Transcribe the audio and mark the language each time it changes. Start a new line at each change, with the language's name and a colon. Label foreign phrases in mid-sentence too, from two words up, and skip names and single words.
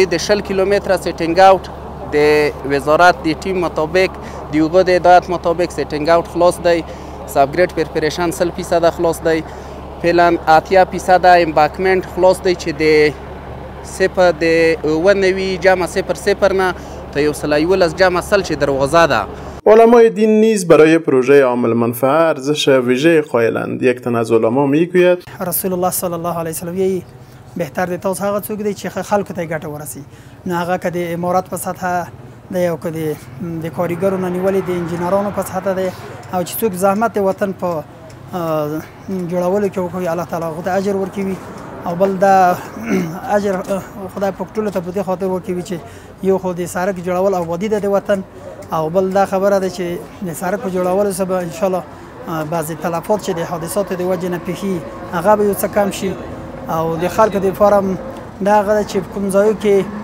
Pashto: د 20 کیلومتره
English: setting out
Pashto: د وزارت د ټیم مطابق د هغو د هدایت مطابق
English: setting out
Pashto: خلاص دی،
English: subgrade preparation
Pashto: 100% خلاص دی، پلان 80% امباکمنټ خلاص دی چې د 0.90 جمع 0.0 نه تا 111 جمع 0 چې دروازه ده.
Persian: علمای دین نیز برای پروژه عامل منفعه ارزش ویژه قائلند. یک تن از علما میگوید
Arabic: رسول الله صلی الله علیه وسلم
Pashto: یی بهتر دی تاسو هغه څوک دی چې خلکو ته ګټه ورسي، نه هغه که د امارات په سطحه دی او که د کاریګرو نه نیولې د انجینرانو په سطحه دی، او چې څوک زحمت وطن په جوړولو کې وکړي الله تعالی هغه ته اجر ورکوي، او بل دا اجر خدای په ټولو ته په دې خاطر ورکوي چې یو خو د سړک جوړول آبادي ده د وطن، او بل دا خبره ده چې د سړک په جوړولو سره به انشاءالله بعضې تلفات چې د حادثاتو د وجې نه پیښي هغه به یو څه کم شي، او د خلکو دپاره هم دا هغه ده چې کوم ځایو کې